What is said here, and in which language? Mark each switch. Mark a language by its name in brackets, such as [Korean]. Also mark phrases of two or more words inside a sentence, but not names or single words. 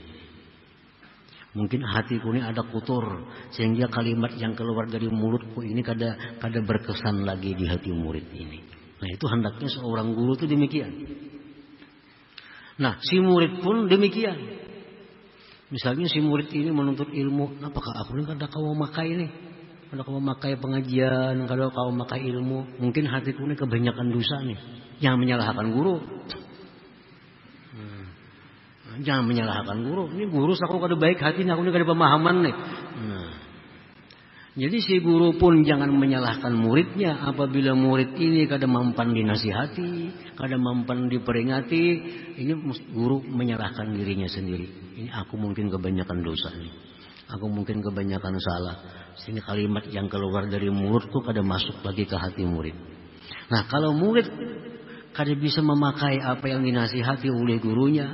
[Indonesian] Mungkin hatiku ini ada kotor, sehingga kalimat yang keluar dari mulutku ini kada berkesan lagi di hati murid ini. Nah, itu hendaknya seorang guru itu demikian. Nah, si murid pun demikian. Misalnya si murid ini menuntut ilmu, apakah aku ini kada kau memakai nih? Kada kau memakai pengajian, kada kau memakai ilmu. Mungkin hatiku ini kebanyakan dosa nih. Jangan menyalahkan guru. Jangan menyalahkan guru. Ini guru aku kada baik hati, aku ini kada pemahaman nih. Jadi si guru pun jangan menyalahkan muridnya apabila murid ini kada mampan dinasihati, kada mampan diperingati. Ini guru menyalahkan dirinya sendiri. Ini aku mungkin kebanyakan dosa nih. Aku mungkin kebanyakan salah. Sehingga kalimat yang keluar dari mulutku kada masuk lagi ke hati murid. Nah, kalau murid kada bisa memakai apa yang dinasihati oleh gurunya.